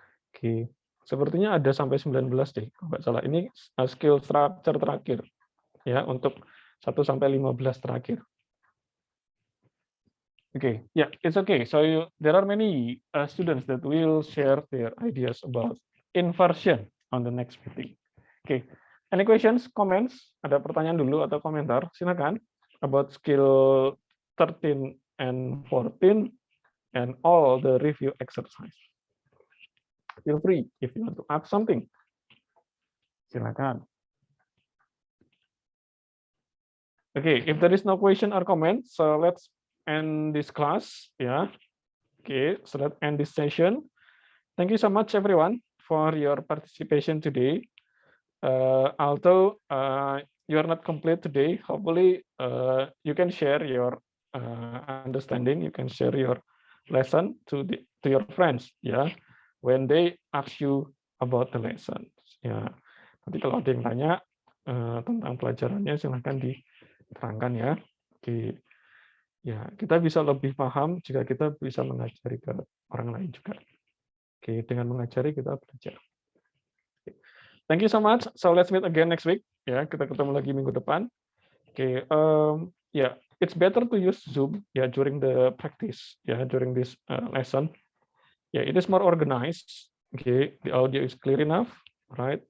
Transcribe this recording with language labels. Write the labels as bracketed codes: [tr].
[id] Oke, sepertinya ada sampai 19 deh, kalau nggak salah. Ini skill structure terakhir ya untuk 1 sampai 15 terakhir. [en] Okay, yeah, it's okay. So there are many students that will share their ideas about inversion on the next meeting. Okay, any questions, comments? [id] Ada pertanyaan dulu atau komentar? Silakan [en] about skill 13 and 14 and all the review exercise. Feel free if you want to add something. [id] Silakan. [en] Okay, if there is no question or comment, so let's end this class. Yeah. Okay, so let's end this session. Thank you so much, everyone, for your participation today. Although you are not complete today, hopefully you can share your understanding. You can share your lesson to your friends. Yeah, when they ask you about the lesson. [id] Ya, nanti kalau ada yang tanya tentang pelajarannya, silahkan diterangkan ya. Oke. Ya, kita bisa lebih paham jika kita bisa mengajari ke orang lain juga. Oke, dengan mengajari kita belajar. [en] Thank you so much. So let's meet again next week. [id] Ya, kita ketemu lagi minggu depan. Oke, [en] yeah, it's better to use Zoom ya during the practice ya during this lesson. Yeah, it is more organized. Okay, the audio is clear enough, right?